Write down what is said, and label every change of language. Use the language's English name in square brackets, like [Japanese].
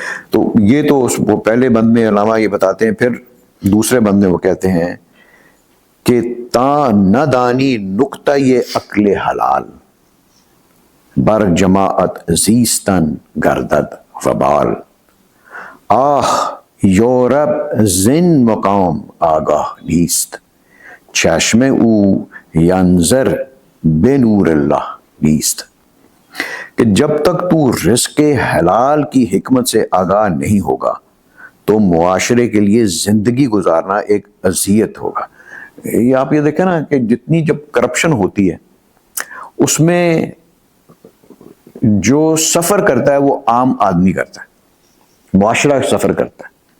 [Urdu] تو یہ تو وہ پہلے بند میں علامہ یہ بتاتے ہیں. پھر دوسرے بند میں وہ کہتے ہیں کہ [Persian] تا نہ دانی نقطہ یہ عقل حلال بر جماعت زیستن گردد وبال. آہ یورب زن مقام آگاہ نیست چشم او ینظر بے نور اللہ نیست. [Urdu] کہ جب تک تو رزق حلال کی حکمت سے آگاہ نہیں ہوگا تو معاشرے کے لیے زندگی گزارنا ایک اذیت ہوگا. یہ آپ یہ دیکھیں نا کہ جتنی جب کرپشن ہوتی ہے اس میں جو سفر کرتا ہے وہ عام آدمی کرتا ہے، معاشرہ سفر کرتا ہے.